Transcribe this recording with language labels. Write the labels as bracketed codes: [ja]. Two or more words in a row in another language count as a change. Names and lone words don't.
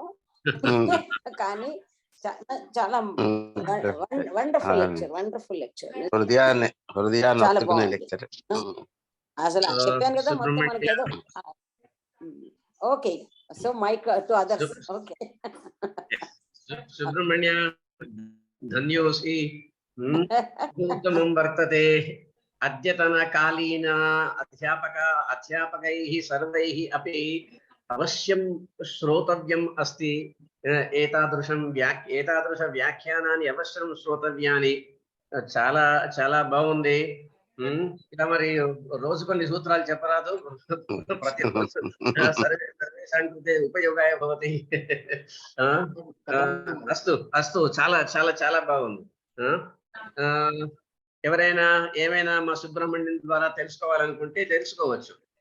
[te] కానీ చాలా [en] wonderful lecture, wonderful lecture. [te] చాలా బాగుంది. అసలు చెప్పాను కదా మొత్తం మనకి ఏదో. [en] Okay, so mic to others. Okay [sa] సుబ్రహ్మణ్య, ధన్యోసి. उत्तमं वर्तते. अद्यतनकालीन अध्यापकैः सर्वैः अपि अवश्यं श्रोतव्यम् अस्ति. एतादृश व्याख्यानानि अवश्यं श्रोतव्यानि. [te] చాలా చాలా బాగుంది. ఇలా మరి రోజు కొన్ని సూత్రాలు చెప్పరాదు, ప్రతి [sa] సర్వేషాం కృతే ఉపయోగాయ భవతి. అస్తు అస్తు, [te] చాలా చాలా చాలా బాగుంది. ఎవరైనా ఏమైనా మా సుబ్రహ్మణ్యం ద్వారా తెలుసుకోవాలనుకుంటే తెలుసుకోవచ్చు.